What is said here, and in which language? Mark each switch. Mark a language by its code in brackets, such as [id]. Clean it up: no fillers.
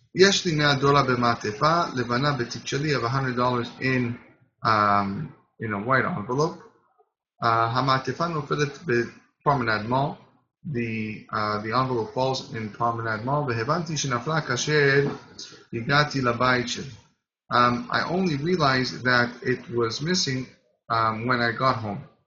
[he] יש לי $100 במעטפה לבנה בתיק שלי. [en] I have $100 in a white envelope. [he] המעטפה נופלת בפרומנד מall. [en] The envelope falls in Promenade Mall. [he] והבנתי שנפלה כאשר הגעתי לבית שלי. [en] I only realized that it was missing when I got home.